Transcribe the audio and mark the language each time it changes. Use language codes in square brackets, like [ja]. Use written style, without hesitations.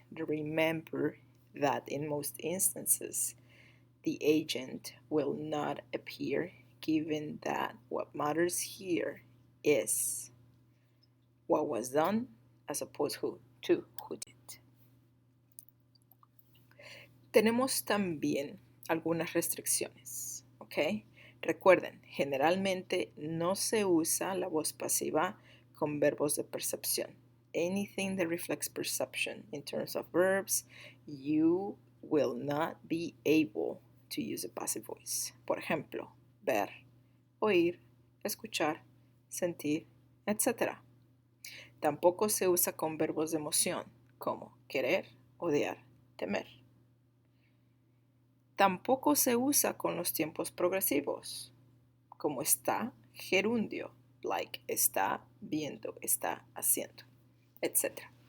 [en] Remember that in most instances, the agent will not appear, given that what matters here is what was done as opposed to who did. [es] Tenemos también algunas restricciones, ¿ok? Recuerden, generalmente no se usa la voz pasiva con verbos de percepción. [en] Anything that reflects perception in terms of verbs, you will not be able to use a passive voice. [es] Por ejemplo, ver, oír, escuchar, sentir, etc. Tampoco se usa con verbos de emoción como querer, odiar, temer. Tampoco se usa con los tiempos progresivos como está, gerundio, like está viendo, está haciendo, etc.